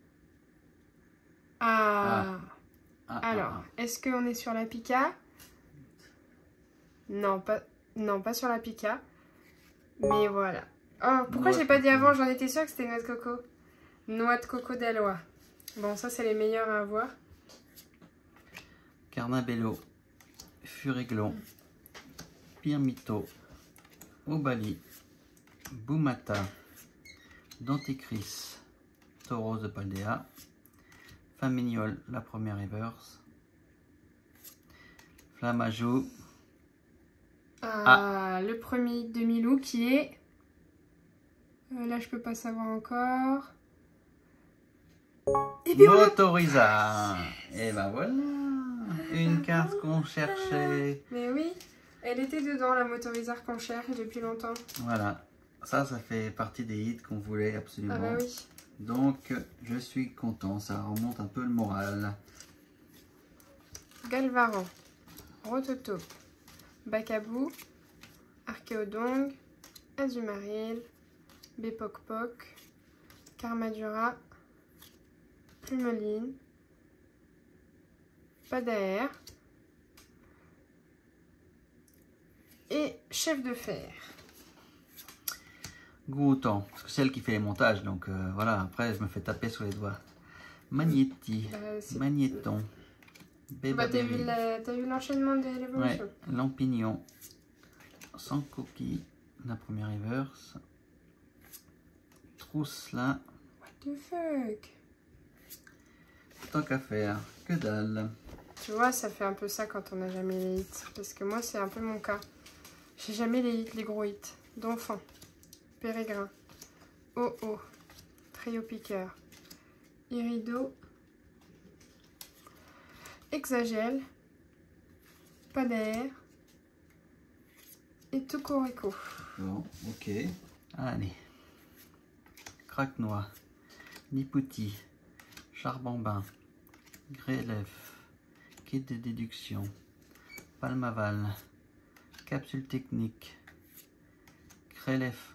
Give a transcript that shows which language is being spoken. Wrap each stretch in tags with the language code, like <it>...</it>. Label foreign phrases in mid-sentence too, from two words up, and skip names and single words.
<fr>Alors, est-ce qu'on est sur la Pika? Non, pas sur la Pika. Mais voilà. Oh, pourquoi j'ai pas dit avant? J'en étais sûre que c'était noix de coco. Noix de coco d'Alois. Bon, ça, c'est les meilleurs à avoir. Carnabello, Furiglon, Pyrmito, Obali, Bumata, Denticris, Tauros de Paldea, Flamignol, la première reverse, Flamajo. Le premier demi-loup qui est... là, je peux pas savoir encore. Motorisa. Et ben voilà, une carte qu'on cherchait. Mais oui, elle était dedans, la Motorizar qu'on cherche depuis longtemps. Voilà, ça fait partie des hits qu'on voulait absolument. Ah bah oui. Donc, je suis content, ça remonte un peu le moral. Galvaran, Rototope, Bakabou, Archéodong, Azumaril, Bepokpok, Karmadura, Plumeline, Padaer et Chef de Fer. Goutan, parce que c'est elle qui fait les montages, donc voilà, après je me fais taper sur les doigts. Magnéti, Magnéton, Bah, t'as vu l'enchaînement de l'évolution? Ouais, Lampignon, Sankoki, la première reverse, Trousselin.</fr> <en>What the fuck?</en> <fr>Tant qu'à faire, que dalle. Tu vois, ça fait un peu ça quand on n'a jamais les hits. Parce que moi, c'est un peu mon cas. J'ai jamais les hits, les gros hits. Donphan, Pérégrin, Oh-Oh, Trio Piqueur, Irido, Exagel, Padaer et Tocorico. Bon, ok. Allez. Craque-noix, Nipouti, Charbambin, Grélef, Kit de déduction, Palmaval, Capsule technique, Grélef.</fr>